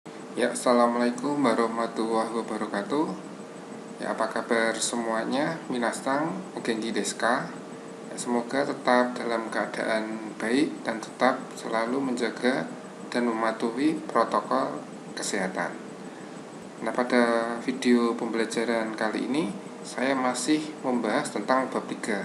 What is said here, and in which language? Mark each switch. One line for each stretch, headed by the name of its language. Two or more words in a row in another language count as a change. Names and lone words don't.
Arabic: Ya, السلام عليكم ورحمة الله وبركاته.
Indonesian: Ya, apa kabar semuanya?
Japanese: 皆さん、お元気ですか?
Indonesian: Ya, semoga tetap dalam keadaan baik dan tetap selalu menjaga dan mematuhi protokol kesehatan. Nah, pada video pembelajaran kali ini saya masih membahas tentang bab 3.